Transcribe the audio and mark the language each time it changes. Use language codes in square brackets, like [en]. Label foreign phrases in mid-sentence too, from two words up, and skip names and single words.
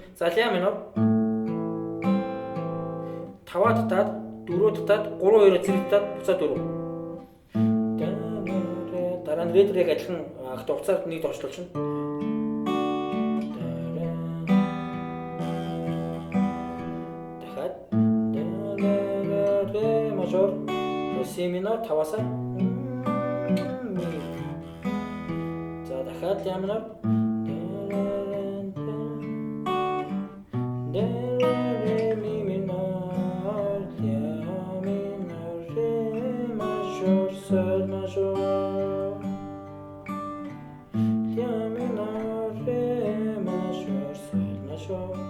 [mn] За ля минор 5 татаад 4 татаад 3-2 зэрэг татаад буцаад 4. Дараа нь редрээг адилхан хугацаанд нэг доошлуулчихна. Дахиад ре мажор, си минор 5-аас ми. За дахиад ля минор, ре ми минор, ля минор, ре мажор, соль мажор, ля минор, ре мажор, соль мажор.